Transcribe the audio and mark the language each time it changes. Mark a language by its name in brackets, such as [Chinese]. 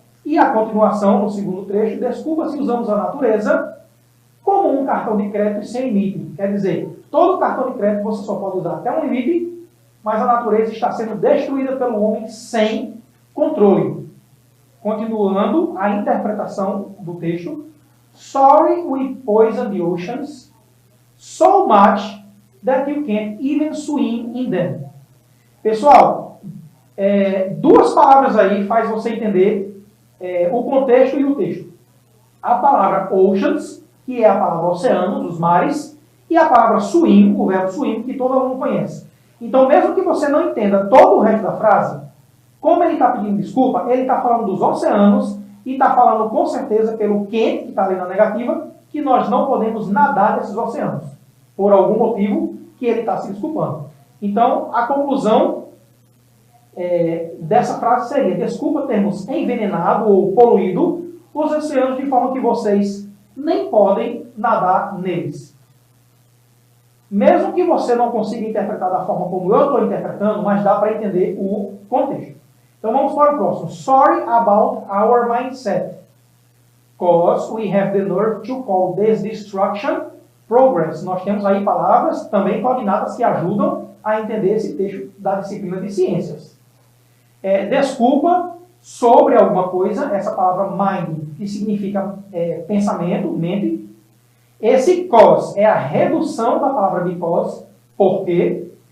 [Portuguese] E a continuação, no segundo trecho, desculpa se usamos a natureza como um cartão de crédito sem limite. Quer dizer, todo cartão de crédito você só pode usar até um limite, mas a natureza está sendo destruída pelo homem sem controle. Continuando a interpretação do texto. [English] Sorry we poisoned the oceans so much that you can't even swim in them. [Portuguese] Pessoal, duas palavras aí faz você entender o contexto e o texto. A palavra oceans, que é a palavra oceanos, os mares, e a palavra swim, o verbo swim, que todo mundo conhece. Então, mesmo que você não entenda todo o resto da frase, como ele está pedindo desculpa, ele está falando dos oceanos e está falando com certeza pelo quente, que está ali na negativa, que nós não podemos nadar nesses oceanos, por algum motivo que ele está se desculpando. Então, a conclusão dessa frase seria: desculpa termos envenenado ou poluído os oceanos de forma que vocês nem podem nadar neles. Mesmo que você não consiga interpretar da forma como eu estou interpretando, mas dá para entender o contexto. Então vamos para o próximo. [English] Sorry about our mindset, because we have the nerve to call this destruction progress. [Portuguese] Nós temos aí palavras, também cognatas, que ajudam a entender esse texto da disciplina de ciências. Desculpa sobre alguma coisa, essa palavra mind, que significa pensamento, mente. Esse cause é a redução da palavra because, porque.